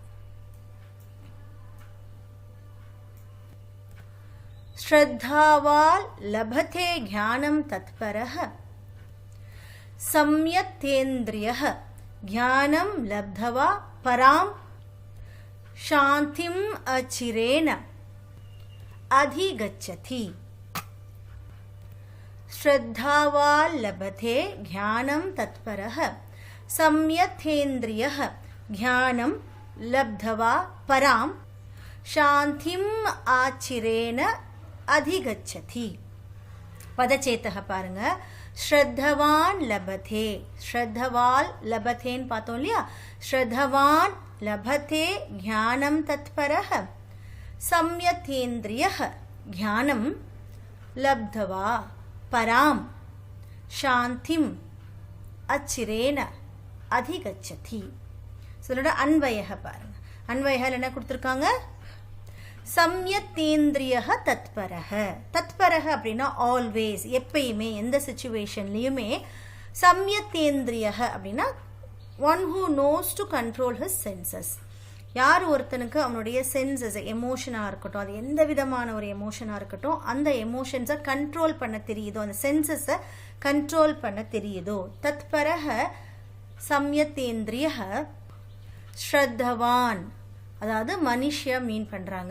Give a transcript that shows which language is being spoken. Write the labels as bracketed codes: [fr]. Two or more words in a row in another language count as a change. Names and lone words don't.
[sa] श्रद्धावान् लभते ज्ञानं तत्परः संयतेन्द्रियः ज्ञानं लब्ध्वा परां शान्तिम् अचिरेण अधिगच्छति. श्रद्धावाल लभते ज्ञानं तत्परः संयथेन्द्रियः ज्ञानं लब्धवा परां शान्तिम् आचिरेण अधिगच्छति. पदचेतः பாருங்க. श्रद्धवान लभते, श्रद्धवाल लभतेன்னு [ta] பார்த்தோம் இல்லையா? [sa] श्रद्धवान लभते ज्ञानं तत्परः संयथेन्द्रियः ज्ञानं लब्धवा परां शान्तिम् अचिरेण अधिगच्छति. [ta] சொல்லோட அன்வயக பாருங்க. அன்வயகல் என்ன கொடுத்துருக்காங்க? [sa] संयतेन्द्रियः तत्परः. [ta] தத்பரக அப்படின்னா ஆல்வேஸ், எப்பயுமே, எந்த சிச்சுவேஷன்லையுமே. [en] சம்யத்தேந்திரியக அப்படின்னா one who knows to control his senses. [ta] யார் ஒருத்தனுக்கு அவனுடைய சென்சஸ், எமோஷனாக இருக்கட்டும், அது எந்த விதமான ஒரு எமோஷனாக இருக்கட்டும், அந்த எமோஷன்ஸை கண்ட்ரோல் பண்ண தெரியுதோ, அந்த சென்சஸை கண்ட்ரோல் பண்ண தெரியுதோ, [sa] तत्परः संयतेन्द्रियः श्रद्धावान्, [ta] அதாவது மனுஷிய மீன் பண்ணுறாங்க.